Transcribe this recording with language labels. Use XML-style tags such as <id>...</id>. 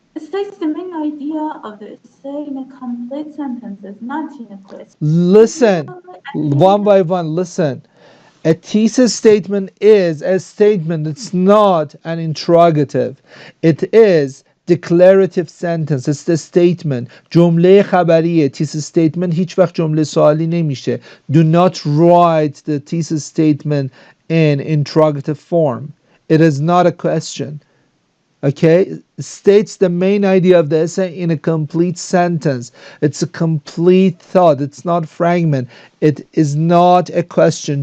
<en>It states the main idea of the essay in a complete sentences, not in a question. listen, Usually, at the end one of by one, listen. A thesis statement is a statement. It's not an interrogative. It is declarative sentence. It's the statement. جمله خبریه.</en> <fa>Thesis statement هیچ وقت جمله سوالی نمیشه.</fa> <en>Do not write the thesis statement in interrogative form. It is not a question. Okay, states the main idea of the essay in a complete sentence. It's a complete thought. It's not fragment. It is not a question.</en>